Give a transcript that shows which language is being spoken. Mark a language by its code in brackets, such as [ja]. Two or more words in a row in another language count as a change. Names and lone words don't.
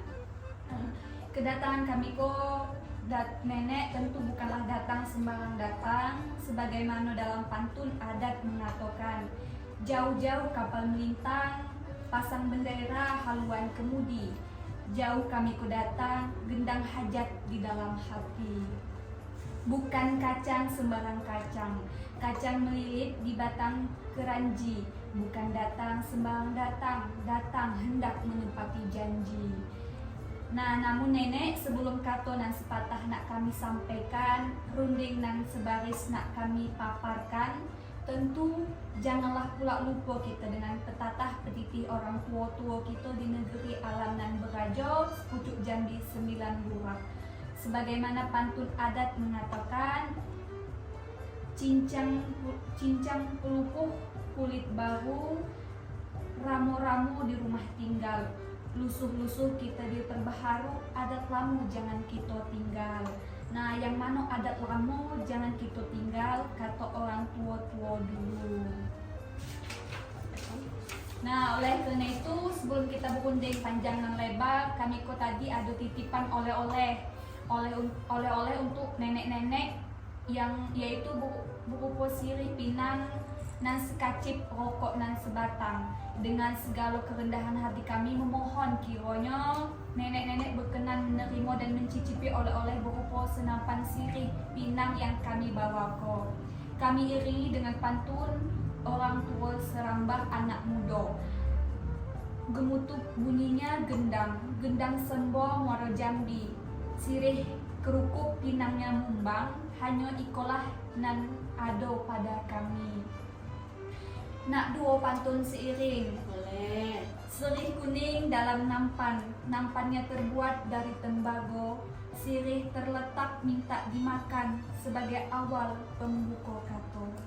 [id] Kedatangan kami nenek tentu bukanlah datang sembarang datang, sebagaimana dalam pantun adat mengatakan, jauh-jauh kapal melintang, pasang bendera haluan kemudi, jauh kami datang, gendang hajat di dalam hati. Bukan kacang sembarang kacang, kacang melilit di batang keranji. Bukan datang sembarang datang, datang hendak menepati janji. Nah, namun nenek sebelum kato nan sepatah nak kami sampaikan, runding nan sebaris nak kami paparkan, tentu janganlah pula lupa kita dengan petatah petitih orang tua-tua kita di negeri alam nan berajo, pucuk Jambi 9 burak. Sebagaimana pantun adat mengatakan, cincang pelupuh kulit baru, ramu-ramu di rumah tinggal, lusuh-lusuh kita diperbaharu, adat lamu jangan kita tinggal. Nah, yang mana adat lamu jangan kita tinggal, kata orang tua-tua dulu. Nah, oleh karena itu sebelum kita berunding panjang dan lebar, kami tadi ada titipan oleh-oleh untuk nenek-nenek yang yaitu berupa sirih pinang nan sekacip rokok nan sebatang. Dengan segala kerendahan hati kami memohon kiranya nenek-nenek berkenan menerima dan mencicipi oleh-oleh berupa senapan sirih pinang yang kami bawa ko. Kami iringi dengan pantun orang tua serambah anak muda. Gemutup bunyinya gendang sembor muara Jambi. Sirih kerukuk pinangnya mumbang, hanya [jax] ikolah nan ado pada kami. [id] Nak dua pantun seiring. Boleh. Sirih kuning dalam nampannya terbuat dari tembaga. Sirih terletak minta dimakan sebagai awal pembuka kato.